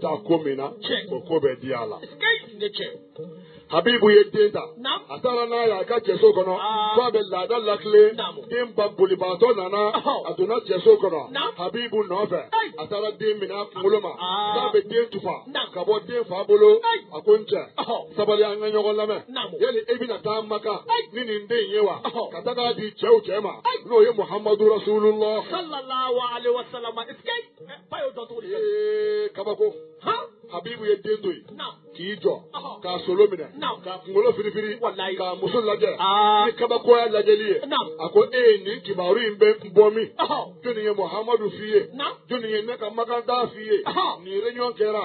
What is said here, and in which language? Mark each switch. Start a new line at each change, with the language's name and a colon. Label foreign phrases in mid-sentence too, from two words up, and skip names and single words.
Bambara: taa ko min na o ko bɛ di a la Habibu ye den ta a taara n'a ye a ka cɛso kɔnɔ f'a bɛ laada lakile den ba bolibaatɔ nana a donna cɛso kɔnɔ Habibu nɔfɛ a taara den minɛ a kunkolo ma f'a bɛ den tufa ka bɔ den fa bolo a ko n cɛ sabali an ka ɲɔgɔn lamɛn yali e bɛna taa Maka ni nin den ye wa ka taga di cɛw cɛ ma n'o ye Muhammadu Rasulullah
Arabic: صلى الله عليه وسلم
Bambara: kabako Habibu ye den to yen k'i jɔ k'a solo minɛ k'a kunkolo firifiri k'a muso lajɛ ni kabakoya lajɛli ye a ko e ye nin kibaru in bɛ bɔ min jɔnni ye Muhammadu f'i ye jɔnni ye ne ka makanta f'i ye nin réunion kɛra